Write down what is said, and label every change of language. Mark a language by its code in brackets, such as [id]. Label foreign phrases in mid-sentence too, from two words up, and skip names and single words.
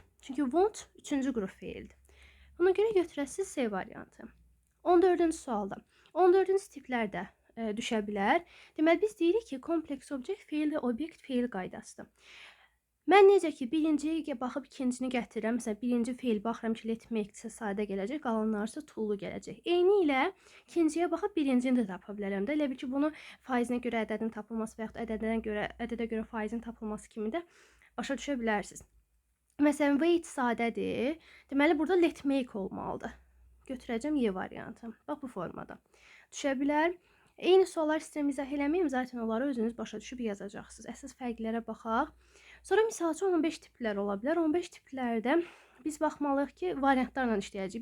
[az] Çünki want 3-cü qrup feildir. Buna görə götürəsiz C variantı. 14-cü sualda. 14-cü tiplərdə düşə bilər. Deməli, biz deyirik ki, kompleks obyekt feil və obyekt feil qaydasıdır. Mən necə ki, birinciyə baxıb ikincini gətirirəm. Məsələn, birinci feil baxıram ki, [en] let make- [az] sə sadə gələcək, qalanlarsa to-lu gələcək. Eyni ilə ikinciyə baxıb birincini də tapa bilərəm də. Elə bil ki, bunu faizinə görə ədədin tapılması və yaxud ədədə görə faizin tapılması kimi də başa düşə bilərsiniz. Məsələn, wait sadədir. Deməli, burada [en] let make [az] olmalıdır. Götürəcəm Y variantı. Bax, bu formada. Düşə bilər. Eyni suallar sistemi izah eləməyim. Zaten onları özünüz başa düşüb yazacaqsınız. Əsas fərqlərə baxaq. Sonra misal üçün 15 tiplər ola bilər. 15 tiplərdə biz baxmalıyıq ki, variantlarla işləyəcəyik.